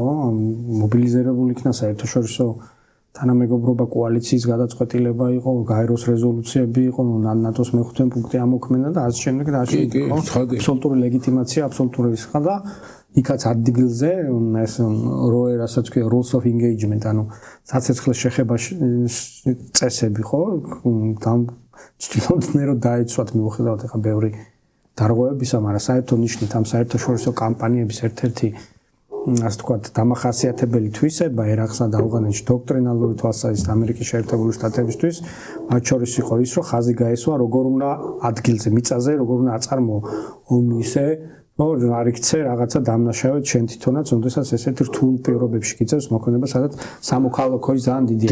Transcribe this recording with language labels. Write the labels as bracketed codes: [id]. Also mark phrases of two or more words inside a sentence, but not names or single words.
[ka] მობილიზირებული იქნა საერთაშორისო თანამეგობრობა კოალიციის გადაწყვეტილება იყო, გაეროს რეზოლუციები იყო, ნატოს მეხუთე პუნქტი ამოქმედა და ასე შემდეგ და ასე იყო. აბსოლუტური ლეგიტიმაცია, აბსოლუტური ისხა და იქაც ადგილზე ეს როე რასაც ქვია [en] rules of engagement, [ka] ანუ საცეცხლის შეხება წესები, ხო? ცდილობდნენ რომ დაეცვათ მიუხედავად ახლა ბევრი დარღვევებისა, მაგრამ საერთო ნიშნით ამ საერთაშორისო კამპანიების ერთ-ერთი ასე ვთქვათ, დამახასიათებელი თვისება ერაყსა და ავღანეთში დოქტრინალური თვალსაზრისით ამერიკის შეერთებული შტატებისთვის, მათ შორის იყო ის, რომ ხაზი გაესვა როგორ უნდა ადგილზე, მიწაზე, როგორ უნდა აწარმოო ომი ისე, რომ არ იქცე რაღაცა დამნაშავედ შენ თვითონაც, როდესაც ესეთ რთულ პირობებში გიწევს მოქმედება, სადაც სამოქალაქოი ძალიან დიდია.